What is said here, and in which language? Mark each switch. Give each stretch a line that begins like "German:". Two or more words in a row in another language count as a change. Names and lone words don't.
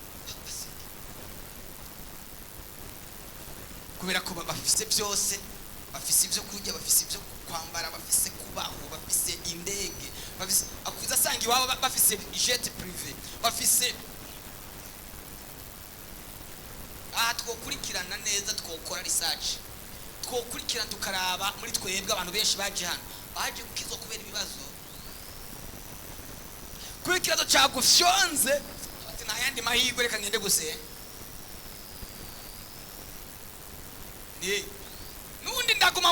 Rundi: kubera ko bafise byose bafise ibyo kurya bafise ibyo kwambara bafise kubaho bafise indege bafise akuza asanga iwabo bafise
French: jet privé
Rundi: bafise twokurikirana neza twokora research twokurikirana tukaraba muri twebwe abantu benshi baje hano baje kukizo kubera ibibazo kuri kibazo cyagufyonze ati nta yandi mahirwe reka ngende gusenga nundi ndaguma